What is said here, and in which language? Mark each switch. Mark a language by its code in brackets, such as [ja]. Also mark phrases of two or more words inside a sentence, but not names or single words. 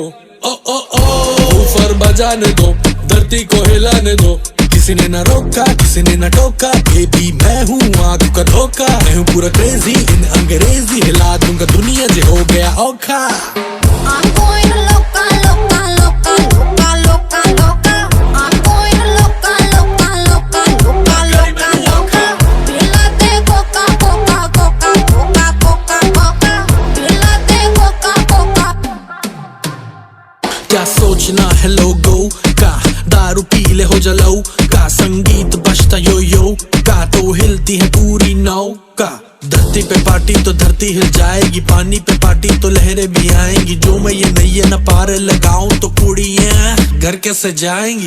[hi] ओ ओ ओ ऊपर बजाने दो, धरती को हिलाने दो। किसी ने ना रोका, किसी ने ना टोका, बेबी मैं हूँ आंख का धोखा। मैं हूँ पूरा [en] crazy in [hi] अंग्रेजी, हिला दूंगा दुनिया जो हो गया औखा। [en] I'm going [es] loca, loca, loca, loca, loca, loca. [en] I'm going [es] loca, loca, loca, loca, loca, loca. [hi] पिलाते coca, coca, coca, coca, coca, coca. पिलाते coca, coca. क्या सोचना है लोगों का, दारू पी ले हो जलाऊ का, संगीत बजता यो यो का तो हिलती है पूरी नौका। धरती पे पार्टी तो धरती हिल जाएगी, पानी पे पार्टी तो लहरें भी आएंगी। जो मैं ये नैया न पार लगाऊं तो कुड़ियां घर कैसे जाएंगी।